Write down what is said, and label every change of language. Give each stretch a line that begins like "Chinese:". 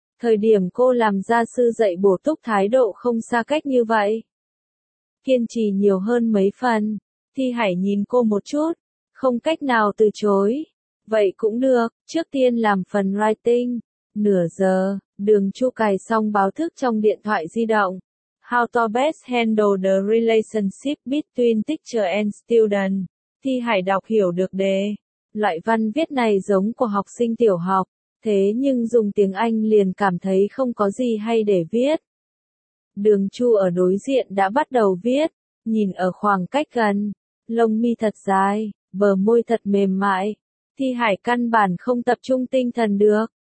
Vietnamese: Thời điểm cô làm gia sư dạy bổ túc thái độ không xa cách như vậy. Kiên trì nhiều hơn mấy phần. Thi Hải nhìn cô một chút. Không cách nào từ chối. Vậy cũng được. Trước tiên làm phần writing. Nửa giờ. Đường Chu cài xong báo thức trong điện thoại di động.
English: How to best handle the relationship between teacher and student.
Vietnamese: Thi Hải đọc hiểu được đề. Loại văn viết này giống của học sinh tiểu học. Thế nhưng dùng tiếng Anh liền cảm thấy không có gì hay để viết. Đường Chu ở đối diện đã bắt đầu viết. Nhìn ở khoảng cách gần. Lông mi thật dài. Bờ môi thật mềm mại. Thi Hải căn bản không tập trung tinh thần được.